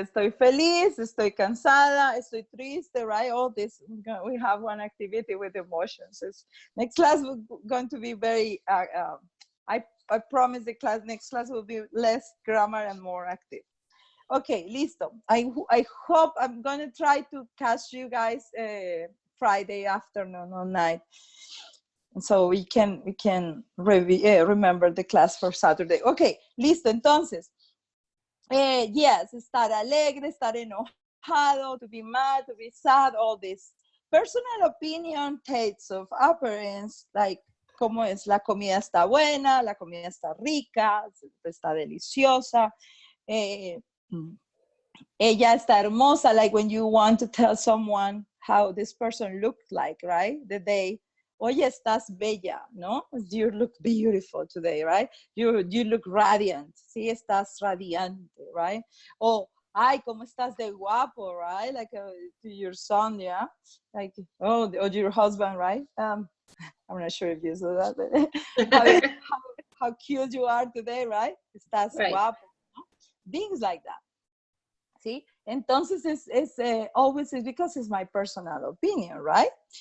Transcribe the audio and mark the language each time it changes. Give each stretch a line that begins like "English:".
Spanish: Estoy feliz, estoy cansada, estoy triste, right?
English: All this, we have one activity with emotions. Next class is going to be very, I promise the next class will be less grammar and more active. Okay, listo. I hope I'm going to try to catch you guys Friday afternoon or night. So we can remember the class for Saturday. Okay,
Spanish: listo. Entonces,
English: yes,
Spanish: estar alegre, estar enojado,
English: to be mad, to be sad, all this. Personal opinion, tastes of appearance,
Spanish: like cómo es la comida está buena, la comida está rica, está deliciosa. Ella está hermosa,
English: like when you want to tell someone how this person looked like, right? The day,
Spanish: oye, estás bella, ¿no?
English: You look beautiful today, right? You look radiant,
Spanish: sí, estás radiante,
English: right? Oh,
Spanish: ay, ¿cómo estás de guapo, right?
English: Like to your son, yeah? Like, oh, or your husband, right? I'm not sure if you saw that, but how cute you are today, right?
Spanish: Estás
English: Right.
Spanish: guapo, ¿no?
English: Things like that.
Spanish: ¿Sí?
English: Entonces, always is because it's my personal opinion, right?